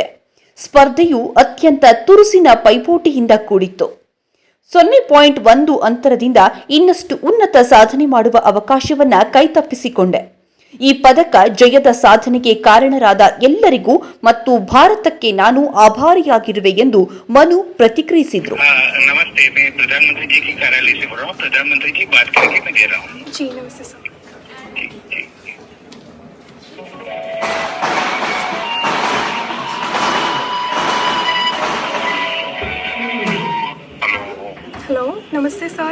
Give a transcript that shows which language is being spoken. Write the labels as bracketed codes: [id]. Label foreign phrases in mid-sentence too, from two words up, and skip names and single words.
[kn] ಸ್ಪರ್ಧೆಯು ಅತ್ಯಂತ ತುರುಸಿನ ಪೈಪೋಟಿಯಿಂದ ಕೂಡಿತ್ತು. 0.1 ಅಂತರದಿಂದ ಇನ್ನಷ್ಟು ಉನ್ನತ ಸಾಧನೆ ಮಾಡುವ ಅವಕಾಶವನ್ನ ಕೈತಪ್ಪಿಸಿಕೊಂಡೆ. ಈ ಪದಕ ಜಯದ ಸಾಧನೆಗೆ ಕಾರಣರಾದ ಎಲ್ಲರಿಗೂ ಮತ್ತು ಭಾರತಕ್ಕೆ ನಾನು ಆಭಾರಿಯಾಗಿರುವೆ ಎಂದು ಮನು ಪ್ರತಿಕ್ರಿಯಿಸಿದರು. [hi] नमस्ते, मैं प्रधानमंत्री जी के कार्यालय से बोल रहा हूँ. प्रधानमंत्री जी बात करके मैं दे रहा हूँ. जी नमस्ते सर. हेलो नमस्ते सर.